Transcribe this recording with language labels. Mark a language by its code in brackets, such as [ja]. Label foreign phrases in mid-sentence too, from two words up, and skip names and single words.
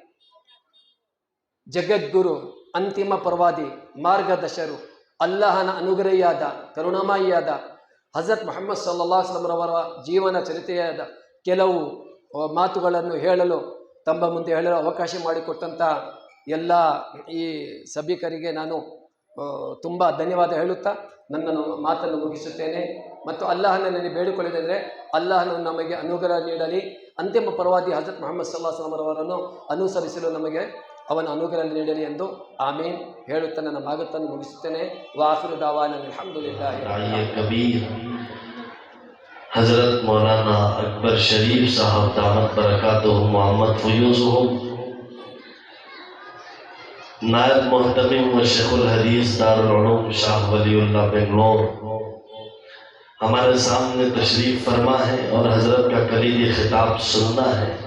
[kn] ಜಗದ್ಗುರು, ಅಂತಿಮ ಪ್ರವಾದಿ, ಮಾರ್ಗದರ್ಶರು, ಅಲ್ಲಾಹನ ಅನುಗ್ರಹಿಯಾದ, ಕರುಣಾಮಯಿಯಾದ ಹಜರತ್ ಮುಹಮ್ಮದ್ [ar] صلى الله عليه وسلم [kn] ರವರ ಜೀವನ ಚರಿತ್ರೆಯಾದ ಕೆಲವು ಮಾತುಗಳನ್ನು ಹೇಳಲು, ತಮ್ಮ ಮುಂದೆ ಹೇಳಲು ಅವಕಾಶ ಮಾಡಿಕೊಟ್ಟಂಥ ಎಲ್ಲ ಈ ಸಭಿಕರಿಗೆ ನಾನು ತುಂಬ ಧನ್ಯವಾದ ಹೇಳುತ್ತಾ ನನ್ನ ಮಾತನ್ನು ಮುಗಿಸುತ್ತೇನೆ. ಮತ್ತು ಅಲ್ಲಾಹನನ್ನು ಬೇಡಿಕೊಳ್ಳಿದರೆ ಅಲ್ಲಾಹನು ನಮಗೆ ಅನುಗ್ರಹ ನೀಡಲಿ, ಅಂತಿಮ ಪ್ರವಾದಿ ಹಜರತ್ ಮುಹಮ್ಮದ್ [ar] صلى الله عليه وسلم [kn] ರವರನ್ನು ಅನುಸರಿಸಲು ನಮಗೆ ಅವನ ಅನುಗ್ರಹ ನೀಡಲಿ ಎಂದು ಆಮೀನ್ ಹೇಳುತ್ತಾ ನನ್ನ ಮಾತನ್ನು ಮುಗಿಸುತ್ತೇನೆ. [ar] وآخر دعوانا الحمد لله [ur] کبیر حضرت مولانا اکبر شریف صاحب [ar] دامت بركاتهم [ur] محمد فیوضہم، نائب مہتمم و شیخ الحدیث دارالعلوم شاہ ولی اللہ بنگلور ہمارے سامنے تشریف فرما ہے اور حضرت کا کلیدی خطاب سننا ہے.